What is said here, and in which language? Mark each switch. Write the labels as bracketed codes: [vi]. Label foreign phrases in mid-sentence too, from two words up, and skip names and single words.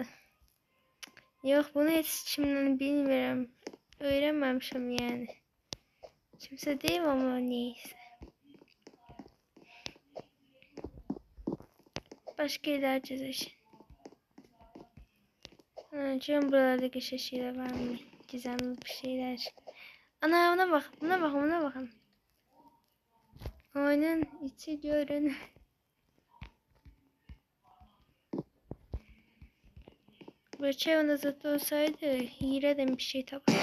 [az] Yox, bunu heç kimdən bilmirəm. Öyrənməmişəm yəni. Kimsə deyim amma neysə. Başqa yerlər gəzək. Görüm buralarda qəşəng şeylər varmı? [tr] Gizemli bir şeyler. Ana buna bak, buna bakın, buna bakın. [az] Oyunun içi görün. [tr] Böyle onda zaten olsaydı hileden bir şey tapardı.